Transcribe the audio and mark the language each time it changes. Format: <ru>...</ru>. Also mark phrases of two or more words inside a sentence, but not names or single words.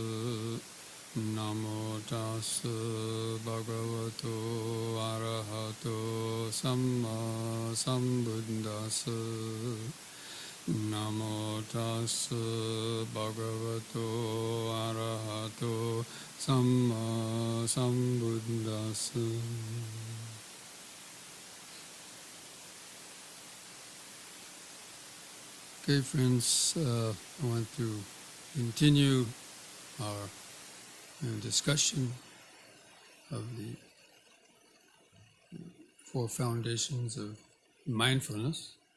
<pi>Namo tassa bhagavato arahato samma sambuddhassa. Namo tassa bhagavato arahato samma sambuddhassa.</pi> <en>Okay, friends, I want to continue our discussion of the four foundations of mindfulness.</en>